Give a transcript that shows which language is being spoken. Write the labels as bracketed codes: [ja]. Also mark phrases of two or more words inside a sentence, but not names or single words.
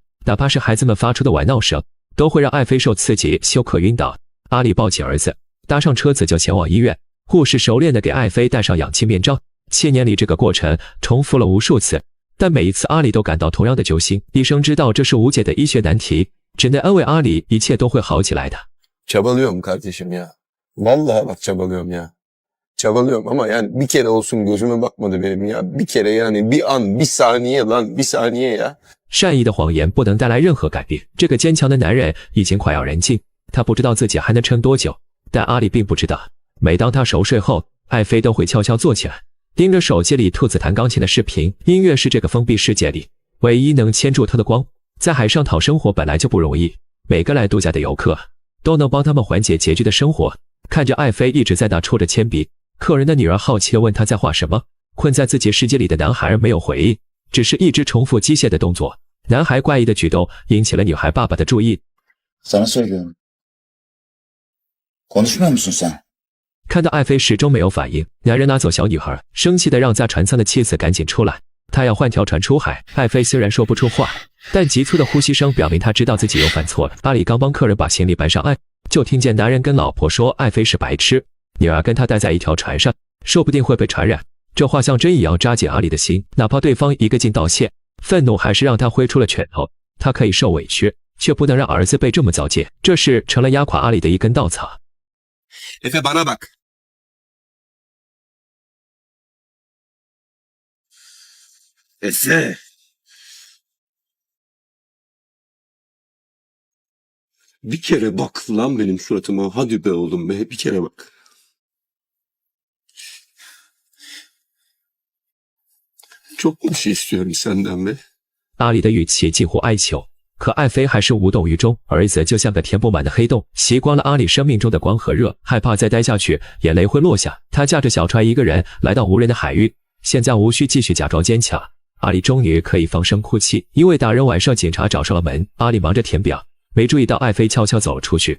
[zh] 哪怕是孩子们发出的玩闹声，都会让艾菲受刺激休克晕倒。阿里抱起儿子，搭上车子就前往医院。护士熟练地给艾菲戴上氧气面罩。7年里这个过程重复了无数次，但每一次阿里都感到同样的揪心。医生知道这是无解的医学难题，只能安慰阿里一切都会好起来的。 [tr] Çabalıyorum kardeşim ya. Vallahi bak çabalıyorum ya. Çabalıyorum ama yani bir kere olsun gözüme bakmadı benim ya. Bir kere yani bir an, bir saniye lan, bir saniye ya. [zh] 善意的谎言不能带来任何改变。这个坚强的男人已经快要人尽，他不知道自己还能撑多久，但阿里并不知道。每当他熟睡后，艾菲都会悄悄坐起来，盯着手机里兔子弹钢琴的视频。音乐是这个封闭世界里唯一能牵住他的光。在海上讨生活本来就不容易，每个来度假的游客都能帮他们缓解拮据的生活。看着艾菲一直在那戳着铅笔，客人的女儿好奇地问他在画什么。困在自己世界里的男孩没有回应，只是一直重复机械的动作。男孩怪异的举动引起了女孩爸爸的注意。 [tr] Sana söylüyorum. Konuşmuyor musun sen? [zh] 看到艾菲始终没有反应，男人拿走小女孩，生气地让在船舱的妻子赶紧出来，他要换条船出海。艾菲虽然说不出话，但急促的呼吸声表明他知道自己又犯错了。阿里刚帮客人把行李搬上岸，就听见男人跟老婆说艾菲是白痴，女儿跟他待在一条船上，说不定会被传染。这话像针一样扎紧阿里的心，哪怕对方一个劲道歉，愤怒还是让他挥出了拳头。他可以受委屈，却不能让儿子被这么糟践，这事成了压垮阿里的一根稻草。 [tr] Efe bana bak. Efe. Bir kere bak lan benim suratıma. Hadi be oğlum be. Bir kere bak. Çok mu bir şey istiyorum senden be? [zh] 阿里的语气近乎哀求，可艾菲还是无动于衷。儿子就像个填不满的黑洞，习惯了阿里生命中的光和热，害怕再待下去，眼泪会落下。他驾着小船一个人来到无人的海域，现在无需继续假装坚强。阿里终于可以放声哭泣。因为大人晚上警察找上了门，阿里忙着填表，没注意到艾菲悄悄走了出去。